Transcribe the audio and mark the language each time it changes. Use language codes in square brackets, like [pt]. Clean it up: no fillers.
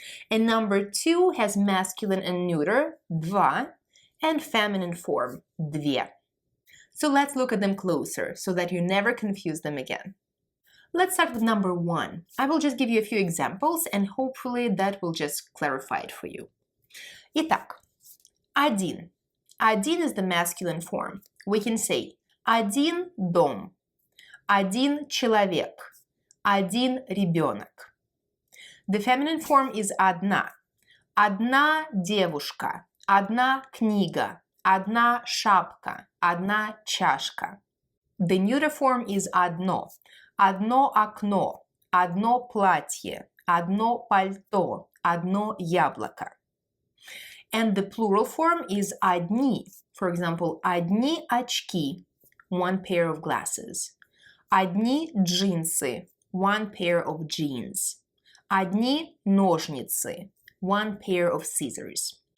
[en] And number 2 has masculine and neuter два and feminine form две. So let's look at them closer so that you never confuse them again. Let's start with number 1. I will just give you a few examples and hopefully that will just clarify it for you. [ru] Итак, один. [en] Один is the masculine form. We can say [ru] один дом, один человек, один ребенок. [en] The feminine form is одна. [ru] Одна девушка, одна книга, одна шапка, одна чашка. [en] The neuter form is одно. [ru] Одно окно, одно платье, одно пальто, одно яблоко. [en] And the plural form is одни. For example, [ru] одни очки, [en] one pair of glasses. [ru] Одни джинсы, [en] one pair of jeans. [ru] Одни ножницы, [en] one pair of scissors.